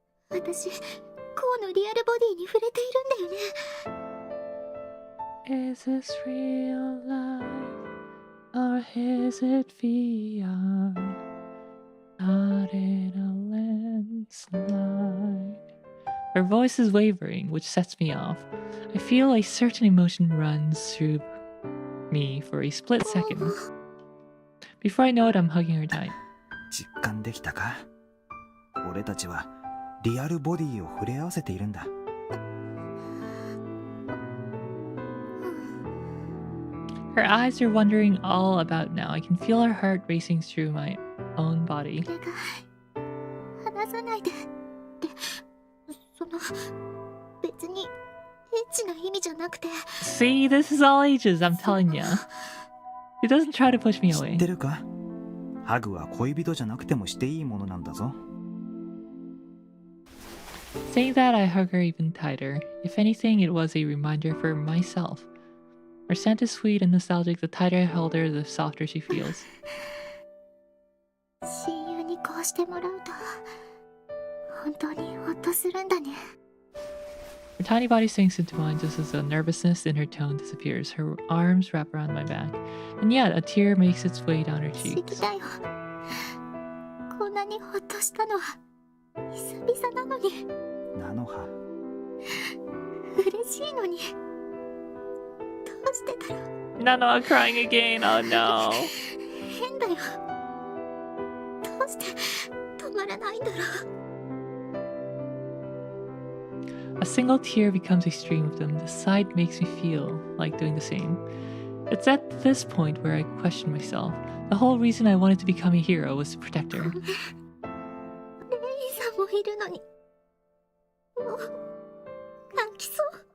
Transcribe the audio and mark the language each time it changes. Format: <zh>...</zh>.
<ja>私、こうのリアルボディに触れているんだよね。</ja> <en>Is this real life or is it VR? Not in a landslide. Her voice is wavering, which sets me off. I feel a certain emotion runs through me for a split second. Before I know it, I'm hugging her tight.</en> <ja>実感できたか？俺たちはリアルボディを触れ合わせているんだ。</ja> <en>Her eyes are wandering all about now. I can feel her heart racing through my own body.</en> <ja>話さないで。って、その、別にエッチな意味じゃなくて。</ja> <en>See, this is all ages, I'm telling ya. He doesn't try to push me</en> <ja>知っ</ja> <en>away.</en> <ja>てるか？ハグは恋人じゃなくてもしていいものなんだぞ。</ja> <en>Saying that, I hug her even tighter. If anything, it was a reminder for myself. Her scent is sweet and nostalgic. The tighter I hold her, the softer she feels.</en> <ja>親友にこうしてもらうと、本当にほっとするんだね。</ja> <en>Her tiny body sinks into mine just as the nervousness in her tone disappears. Her arms wrap around my back. And yet, a tear makes its way down her</en> <ja>不思議</ja> <en>cheeks.</en> <ja>だよ。こんなにほっとしたのは久々なのに。ナノハ。嬉しいのに。どうしてだろう。</ja> <en>Nanoha crying again. Oh no.</en> <ja>変だよ。どうして止まらないんだろう。</ja> <en>A single tear becomes a stream of them. The sight makes me feel like doing the same. It's at this point where I question myself. The whole reason I wanted to become a hero was to protect her.</en> <ja>レイさんもいるのに。もう泣きそう。</ja>